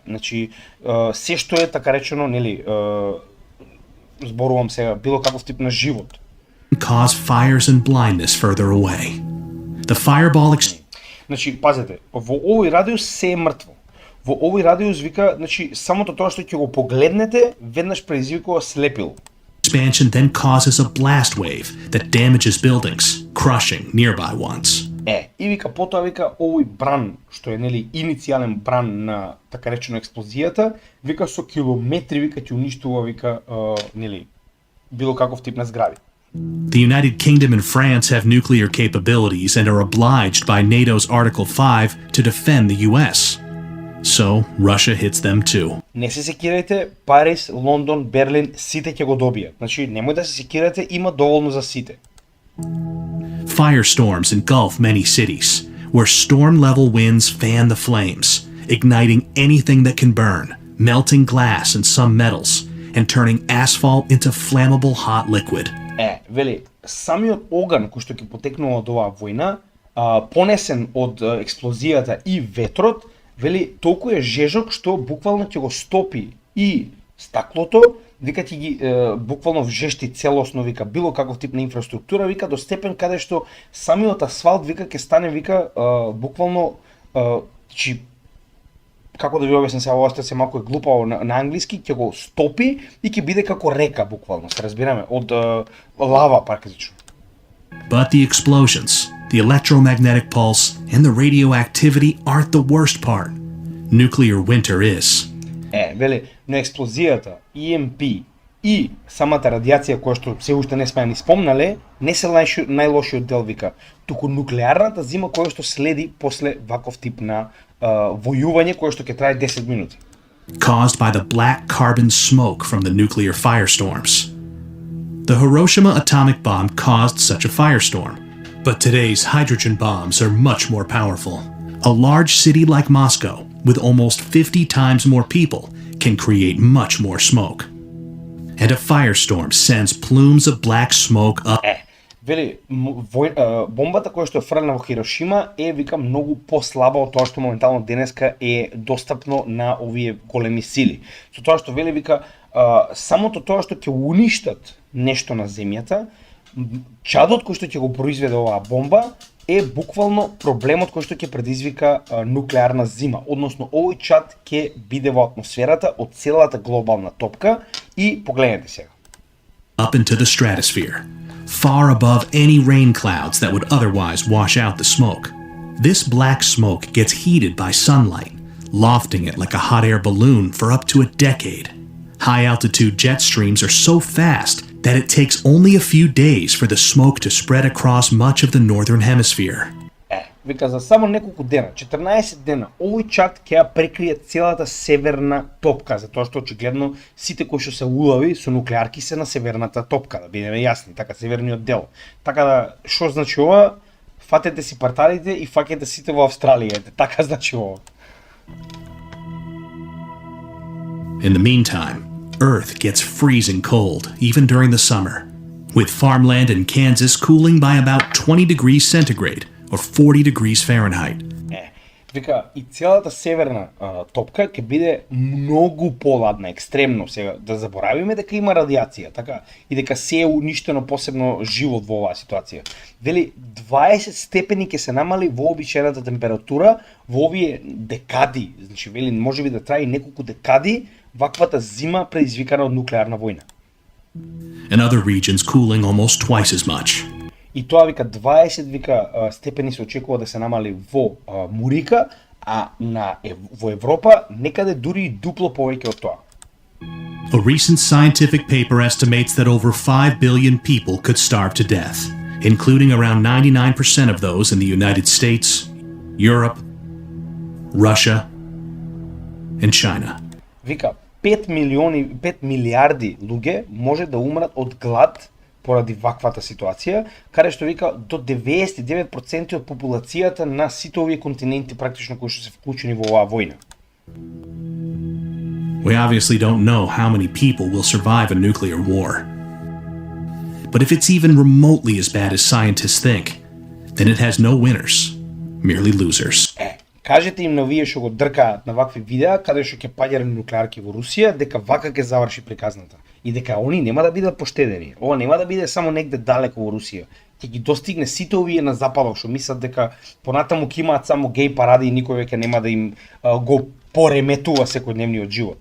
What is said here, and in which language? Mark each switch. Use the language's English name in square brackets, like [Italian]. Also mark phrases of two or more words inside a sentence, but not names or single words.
[Macedonian] Значи се што е така речено, нели, зборувам сега, било каков тип на живот. [English] Cause fires and blindness further away. The fireball [Macedonian] Значи, пазете, во овој радиус се е мртво. Во овој радиус вика, значи самото тоа што ќе го погледнете, веднаш предизвикува слепило. [English] Expansion then causes a blast wave that damages buildings, crushing nearby ones. [Macedonian] И вика потоа вика овој бран што е нели иницијален бран на така речено експлозијата, вика со километри вика ќе уништува вика нели било каков тип на згради. [English] The United Kingdom and France have nuclear capabilities and are obliged by NATO's Article 5 to defend the US. So Russia hits them too. [Macedonian] Не се секирајте, Париз, Лондон, Берлин, сите ќе го добијат. Значи, немој да се секирате, има доволно за сите. [English] Firestorms engulf many cities, where storm-level winds fan the flames, igniting anything that can burn, melting glass and some metals, and turning asphalt into flammable hot liquid. [Macedonian] Вели, самиот оган кој што ќе потекнува од оваа војна, понесен од експлозијата и ветрот, вели, толку е жежок што буквално ќе го стопи и стаклото, вика ќе ги буквално вжешти целосно, вика било каков тип на инфраструктура, вика до степен каде што самиот асфалт, вика ќе стане, вика буквално како да ви објаснам сега, ова се малку е глупаво на англиски, ќе го стопи и ќе биде како река буквално, се разбираме, од лава практично. [English] But the explosions, the electromagnetic pulse, and the radioactivity aren't the worst part. Nuclear winter is. [Macedonian] Вели, но експлозијата, EMP и самата радиација која што се уште не сме ни спомнале, не се најлошиот дел, вика, туку нуклеарната зима која што следи после ваков тип на војување која што ќе трае 10 минути. [English] Caused by the black carbon smoke from the nuclear firestorms. The Hiroshima atomic bomb caused such a firestorm, but today's hydrogen bombs are much more powerful. A large city like Moscow, with almost 50 times more people, can create much more smoke. And a firestorm sends plumes of black smoke up. [Macedonian] Вели, бомбата која што е фрлена во Хирошима е, вика, многу послаба од тоа што моментално денеска е достапно на овие големи сили. Со тоа што вели, вика, самото тоа што ќе уништат нешто на земјата, чадот кој што ќе го произведе оваа бомба е буквално проблемот кој што ќе предизвика нуклеарна зима, односно овој чад ќе биде во атмосферата од целата глобална топка и погледнете сега. [English] Up into the stratosphere, far above any rain clouds that would otherwise wash out the smoke. This black smoke gets heated by sunlight, lofting it like a hot air balloon for up to a decade. High-altitude jet streams are so fast that it takes only a few days for the smoke to spread across much of the northern hemisphere. [Macedonian] Вика, за само неколку дена, 14 дена, овој чад ќе ја прекрие целата северна топка, затоа што очигледно сите кои што се улави со нуклеарки се на северната топка, да бидеме јасни, така северниот дел. Така да, што значи ова? Фатете си парталите и фаќате сите во Австралија, така значи ова. [English] In the meantime, Earth gets freezing cold, even during the summer, with farmland in Kansas cooling by about 20 degrees centigrade, or 40 degrees Fahrenheit. [Macedonian] Вика, и целата северна топка ќе биде многу поладна, екстремно. Сега, да заборавиме дека има радиација, така, и дека се е уништено посебно живот во оваа ситуација. Вели, 20 степени ќе се намали вообичаената температура во овие декади. Значи, вели, можеби да трае неколку декади ваквата зима предизвикана од нуклеарна војна. [English] In other regions cooling almost twice as much. [Macedonian] И тоа, вика, 20 вика степени се очекува да се намали во Мурика, а во Европа некаде дури и дупло повеќе од тоа. [English] A recent scientific paper estimates that over 5 billion people could starve to death, including around 99% of those in the United States, Europe, Russia, and China. [Macedonian] Вика, 5 милиарди луѓе може да умрат од глад поради ваквата ситуација, каде што, вика, до 99% од популацијата на сите овие континенти практично кои што се вклучени во оваа војна. [English] We obviously don't know how many people will survive a nuclear war. But if it's even remotely as bad as scientists think, then it has no winners, merely losers. [Macedonian] Кажете им на вие што го дркаат на вакви видеа, каде што ќе паѓале нуклеарки во Русија, дека вака ќе заврши приказната. И дека они нема да бидат поштедени. Ова нема да биде само негде далеко во Русија. Ќе ги достигне сите овие на западот што мислат дека понатаму ќе имаат само геј паради и никој веќе нема да им го пореметува секојдневниот живот.